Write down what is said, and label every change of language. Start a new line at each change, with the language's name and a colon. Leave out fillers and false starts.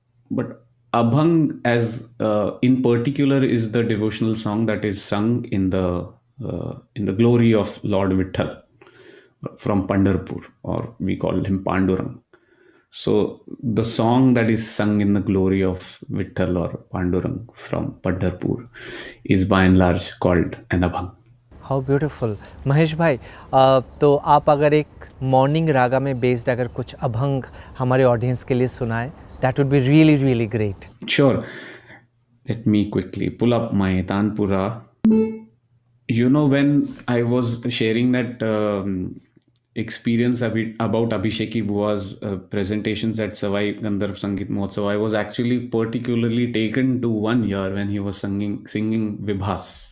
English: But Abhang, as in particular, is the devotional song that is sung in the glory of Lord Vitthal. from Pandharpur, or we call him Pandurang. So the song that is sung in the glory of Vitthal or Pandurang from Pandharpur is by and large called an abhang. How beautiful.
Hindi: Mahesh भाई, तो आप अगर एक morning रागा में based अगर कुछ अभंग हमारे audience के लिए सुनाएं,
English: That would be really really great. Sure. Let me quickly pull up my Tanpura. You know, when I was sharing that experience about Abhisheki Bua's presentations at Savai Gandharv Sangeet Mahotsav, I was actually particularly taken to one year when he was singing Vibhas.